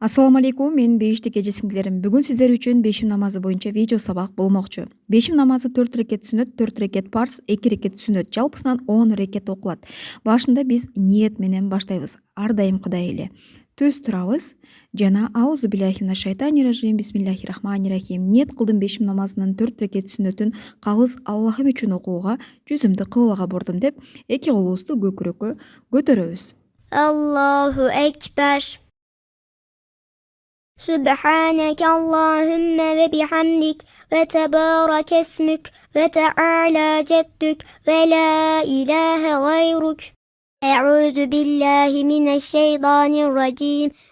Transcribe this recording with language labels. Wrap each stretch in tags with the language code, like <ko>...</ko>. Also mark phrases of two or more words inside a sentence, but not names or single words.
<ar>السلام عليكم,</ar> <ky>men Beyişti Gece Singlerim. Бүгүн сиздер үчүн бешим намазы боюнча видео сабак болмокчу. Бешим намазы 4 рекет сүннөт, 4 рекет парз, 2 рекет сүннөт. Жалпысынан 10 рекет окулат. Башында биз ниет менен баштайбыз. Ар дайым Кудай эле. Түз турабыз жана</ky> <ar>أعوذ بالله من الشيطان الرجيم، بسم الله الرحمن الرحيم.</ar> <ky>Ниет кылдым бешим намазынын 4 рекет сүннөтүн калыс Аллахым үчүн окууга, жүзүмдү кыблага бурдум деп, эки колубузду көкүрөккө көтөрөбүз.</ky> <ar>الله أكبر. سبحانك اللهم وبحمدك وتبارك اسمك وتعالى جدك ولا إله غيرك. أعوذ بالله من الشيطان الرجيم.</ar>